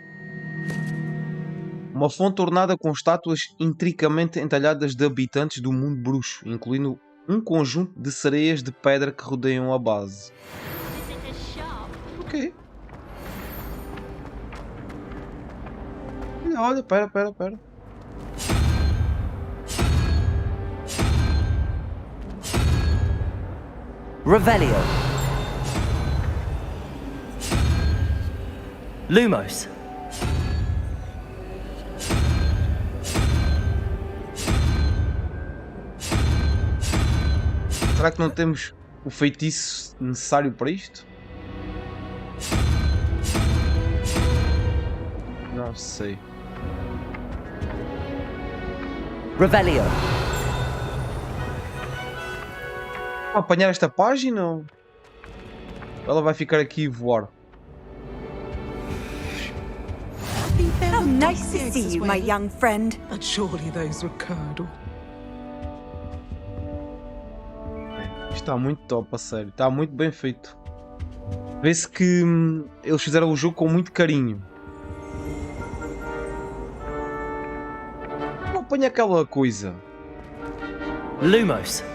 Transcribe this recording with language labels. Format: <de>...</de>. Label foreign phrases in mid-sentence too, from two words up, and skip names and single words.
<pt>Uma fonte ornada com estátuas intricamente entalhadas de habitantes do mundo bruxo, incluindo um conjunto de sereias de pedra que rodeiam a base. Ok. Olha, pera. Revelio. Lumos. Será que não temos o feitiço necessário para isto? Não sei. Revelio. Vou apanhar esta página ou ela vai ficar aqui e voar?</pt> <en>Oh, nice to see you, my young friend. But surely those were curdle.</en> <pt>Isto está muito top, a sério. Está muito bem feito. Vê-se que eles fizeram o jogo com muito carinho. Não apanha aquela coisa. Lumos.</pt>